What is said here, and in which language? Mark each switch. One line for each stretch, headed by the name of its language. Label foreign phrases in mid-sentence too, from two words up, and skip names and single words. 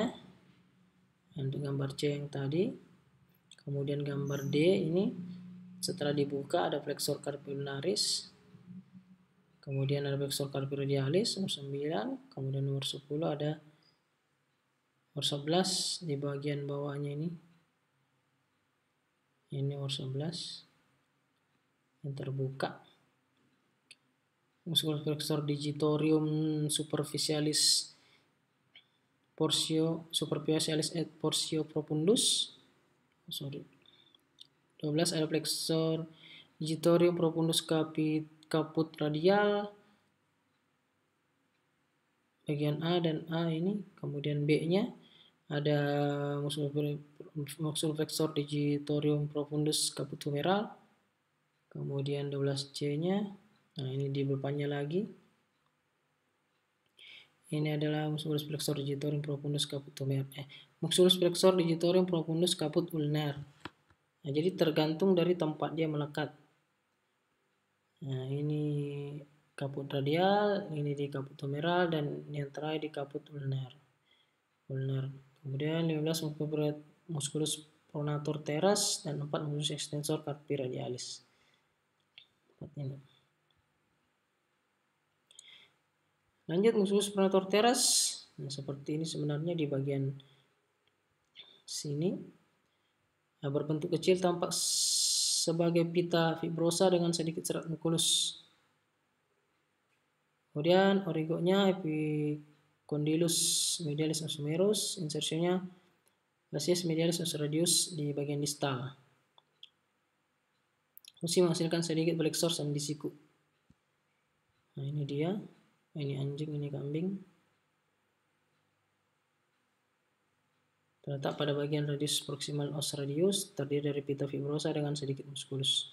Indonesian: Untuk gambar C yang tadi, kemudian gambar D ini setelah dibuka ada flexor carpi ulnaris, kemudian ada flexor carpi radialis nomor 9, kemudian nomor 10 ada nomor 11 di bagian bawahnya ini nomor 11 yang terbuka, musculus flexor digitorium superficialis et portio profundus. 12 ada flexor digitorium profundus caput radial bagian A dan A ini. Kemudian B-nya ada musculus flexor digitorium profundus caput humeral. Kemudian 12C-nya, nah ini di depannya lagi. Ini adalah musculus flexor digitorium profundus caput humeral. Musculus flexor digitorium profundus caput ulnar. Nah, jadi tergantung dari tempat dia melekat. Nah, ini caput radial, ini di caput humeral, dan yang terakhir di caput ulnar. Kemudian 15 musculus pronator teres, dan 4 musculus extensor carpi radialis. 4 ini. Lanjut musculus pronator teres. Nah, seperti ini sebenarnya di bagian sini. Nah, berbentuk kecil, tampak sebagai pita fibrosa dengan sedikit serat nukulus. Kemudian origonya epicondylus medialis osumerus, insersinya basis medialis radius di bagian distal. Fungsi menghasilkan sedikit flexor dan di siku. Nah, ini dia. Ini anjing, ini kambing. Terletak pada bagian radius proximal os radius, terdiri dari pita fibrosa dengan sedikit muskulus.